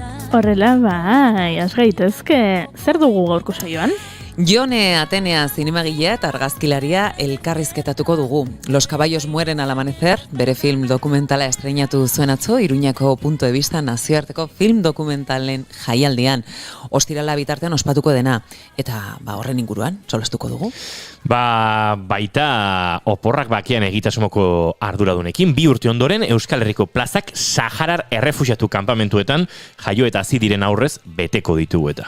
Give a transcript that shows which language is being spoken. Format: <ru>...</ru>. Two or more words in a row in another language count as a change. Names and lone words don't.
<eu>Horrela, bai, has gaitezke. Zer dugu gaurko saioan? Jone Atenea zinemagilea eta argazkilaria elkarrizketatuko dugu. Los caballos mueren al amanecer, bere film dokumentala estreinatu zuen atzo, Iruñako Punto de Vista nazioarteko film dokumentalen jaialdian. Ostirala bitartean ospatuko dena. Eta horren inguruan, solastuko dugu. Baita oporrak bakian egitasmoko arduradunekin, 2 urte ondoren Euskal Herriko plazak Saharar errefuxiatu kanpamentuetan jaio eta hazi diren aurrez beteko ditugu eta.</eu>